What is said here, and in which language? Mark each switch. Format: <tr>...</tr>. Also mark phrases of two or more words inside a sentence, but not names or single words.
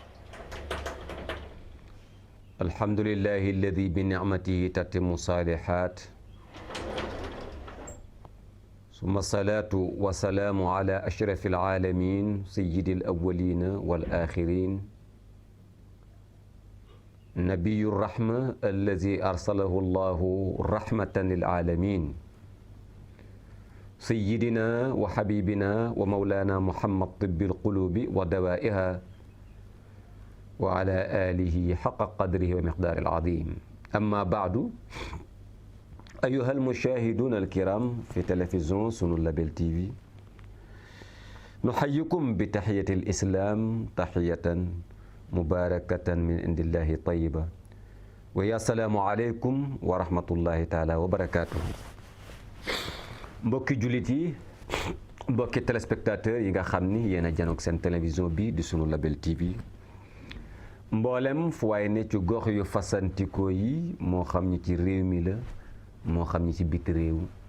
<ar>الحمد لله الذي بنعمته تتم الصالحات ثم الصلاة والسلام على أشرف العالمين سيد الأولين والآخرين نبي الرحمة الذي أرسله الله رحمة للعالمين سيدنا وحبيبنا ومولانا محمد طب القلوب ودوائها وعلى آله حق قدره ومقداره العظيم أما بعد أيها المشاهدون الكرام في télévision Sunu Label TV نحييكم بتحية الإسلام تحية مباركة من عند الله طيبة ويا السلام عليكم ورحمة الله تعالى وبركاته</ar> <wo>mbokki jullit yi mbokki téléspectateurs yi nga xam ni yéen a janoog seen télévision bi di Sunu Label TV mboolem fu waay ne ci gox yu fasantikoo yi moo xam ñi ci réew mi la moo xam ñi ci biti réew</wo>